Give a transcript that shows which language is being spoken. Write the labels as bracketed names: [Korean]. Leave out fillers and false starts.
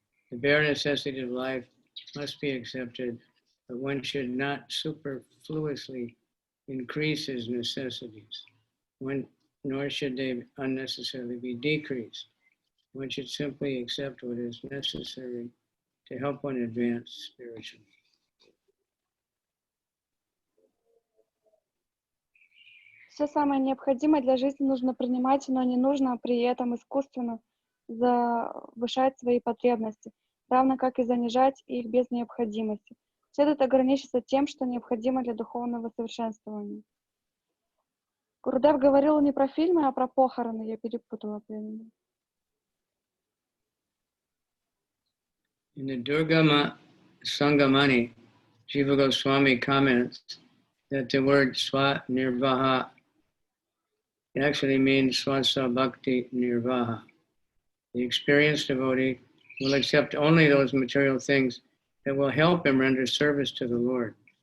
[English] The bare necessity of life must be accepted, but one should not superfluously increase his necessities, nor should they unnecessarily be decreased. One should simply accept what is necessary to help one advance spiritually. [Russian] Все самое необходимое для жизни нужно принимать, но не нужно при этом искусственно завышать свои потребности, равно как и занижать их без необходимости. Следует ограничиться тем, что необходимо для духовного совершенствования. Гурудев говорил не про фильмы, а про похороны. Я перепутала. [English] In the Durga Sangamani, Jiva Goswami comments that the word swa-nirvaha actually means swasa bhakti nirvaha. The experienced devotee will accept only those material things that will help him render service to the Lord.